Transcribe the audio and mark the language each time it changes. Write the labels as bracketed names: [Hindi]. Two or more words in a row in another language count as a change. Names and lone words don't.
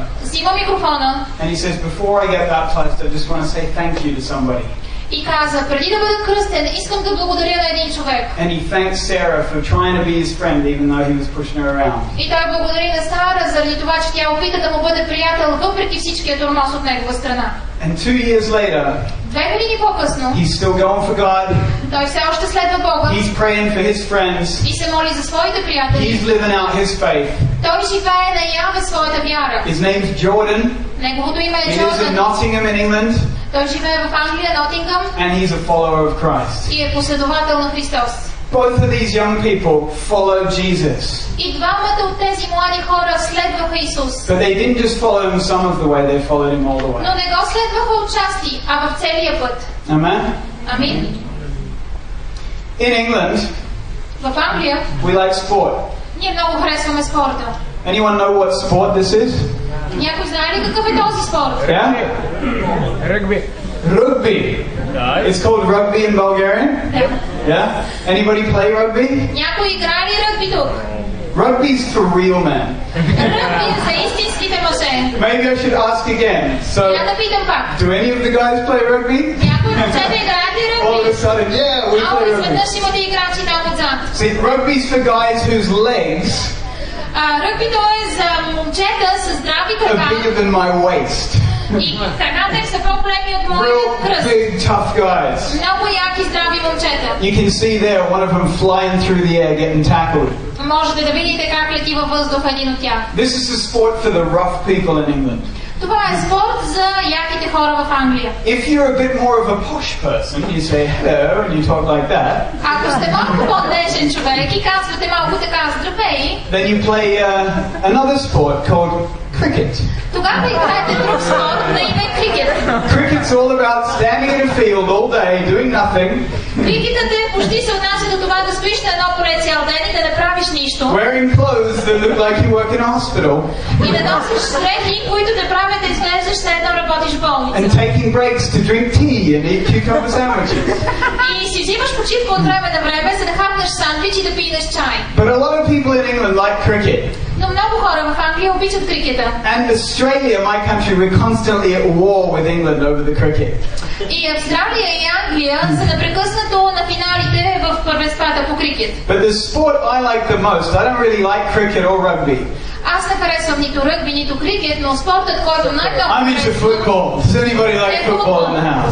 [Bulgarian] Взима микрофона [English] and he says, before I get baptized, I just want to say thank you to somebody. [Bulgarian] и каза: преди да бъда кръстен, искам да благодаря на един човек. [English] And he thanks Sarah for trying to be his friend even though he was pushing her around. [Bulgarian] И той благодари на Сара заради това, че тя опита да му бъде приятел, въпреки всичкия тормоз от негова страна. [English] And 2 years later, [Bulgarian] 2 години по-късно, [English] he's still going for God. [Bulgarian] той все още следва Бога [English] He's praying for his friends. [Bulgarian] и се моли за своите [English] He's [Bulgarian] приятели. [English] living out his faith. [Bulgarian] Той живее наяве своята вяра. [English] His name's Jordan. [Bulgarian] Неговото име [English] He [Bulgarian] е [English] lives in [Bulgarian] Джордан. [English] Nottingham in England. [Bulgarian] Той живее в Англия, Нотингъм, [English] And he's a follower of Christ. [Bulgarian] и е последовател на Христос. [English] Both of these young people followed Jesus. [Bulgarian] И двамата от тези млади хора следваха Исус. [English] But they didn't just follow him some of the way, they followed him all the [Bulgarian] Но [English] way. [Bulgarian] не го следваха отчасти, а в целия път. [English] Amen? [Bulgarian] Амин. [English] In England, [Bulgarian] В Англия [English] we like sport. [Bulgarian] ние много харесваме спорта. [English] Anyone know what sport this is? [Bulgarian] Някой знае ли какъв е този спорт? [English] Yeah? [Bulgarian] Ръгби. [English] Rugby. It's called rugby in Bulgarian. [Bulgarian] Да. [English] Yeah? Anybody play rugby? [Bulgarian] Някой играе ли ръгби тук? [English] Rugby's for real men. [Bulgarian] Ръгби е за истинските мъже. [English] Maybe I should ask again. [Bulgarian] Я [English] So, [Bulgarian] да питам пак. [English] do any of the guys play rugby? [Bulgarian] Някой момчета играят [English] all of a [Bulgarian] ръгби? [English] sudden, yeah, we [Bulgarian] Ало, [English] play rugby. [Bulgarian] изведнъж имате играчи там отзад. [English] See, rugby's for guys whose legs [Bulgarian] Ръгбито е за момчета с здрави [English] are [Bulgarian] крака. [English] bigger than my waist. [Bulgarian] И краката им са по-големи от моят [English] Real [Bulgarian] кръст. [English] big, tough guys. [Bulgarian] Много яки здрави момчета. [English] You can see there one of them flying through the air getting tackled. [Bulgarian] Можете да видите как лети във въздуха един от тях. [English] This is a sport for the rough people in England. [Bulgarian] Това е спорт за яките хора в Англия. [English] If you're a bit more of a posh person, you say hello and you talk like that, [Bulgarian] Ако сте малко по-нежен човек и казвате малко така здравей, [English] then you play another sport called cricket. [Bulgarian] тогава играете друг спорт на име крикет. [English] Cricket's all about standing in a field all day doing nothing, [Bulgarian] Крикетът е почти се отнася до това да стоиш на едно поле цял ден и да не правиш нищо. [English] wearing clothes that look like you work in a hospital, [Bulgarian] И да носиш дрехи, които те правят да изглеждаш след едно работиш в болница. [English] and taking breaks to drink tea and eat cucumber sandwiches. [Bulgarian] И си взимаш почивка от време на време, за да хапнеш сандвич и да пиеш чай. [English] But a lot of people in England like cricket. [Bulgarian] Но много хора в Англия обичат крикета. [English] And Australia, my country, we're constantly at war with England over the cricket. [Bulgarian] И Австралия и Англия са непрекъснато на финалите в първенствата по крикет. [English] But the sport I like the most, I don't really like cricket or rugby. [Bulgarian] Аз не харесвам нито ръгби, нито крикет, но спортът, който най-много [English] I'm into football. Does anybody like football in the house?